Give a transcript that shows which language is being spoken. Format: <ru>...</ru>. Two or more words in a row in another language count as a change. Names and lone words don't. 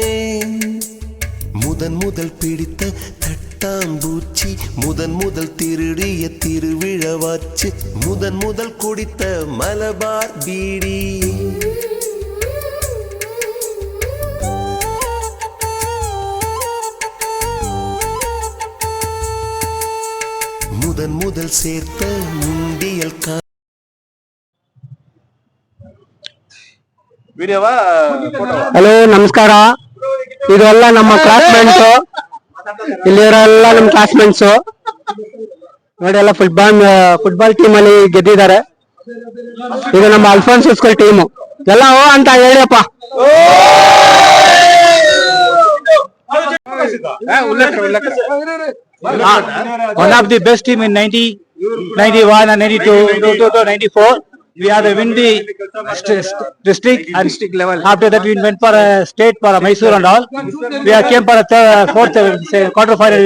<ta>முதல் பிடித்த தட்டாம்பூச்சி, முதல் திருடிய திருவிழவாச்சு, முதல் குடித்த மலபார் பீடி. முதல் சேர்த்த முண்டியல்</ta> <kn>ಹಲೋ ನಮಸ್ಕಾರ. ಇದೆಲ್ಲ ನಮ್ಮ ಕ್ಲಾಸ್ಮೇಟ್ಸು, ಇಲ್ಲಿರೋಲ್ಲ ನಮ್ಮ ಕ್ಲಾಸ್ಮೇಟ್ಸು ನೋಡಿ. ಎಲ್ಲ</kn> <en>football team</en> <kn>ಅಲ್ಲಿ ಗೆದ್ದಿದ್ದಾರೆ. ಇದು ನಮ್ಮ ಅಲ್ಫೋನ್ಸ್</kn> <en>school team.</en> <kn>ಎಲ್ಲ ಓ ಅಂತ ಹೇಳಿಯಪ್ಪ.</kn> <en>One of the best team in 90, 91 and 92, 94. We are the win the district and district level. After that, we went for a state for a Mysore and all. We are came for a fourth quarter final.</en>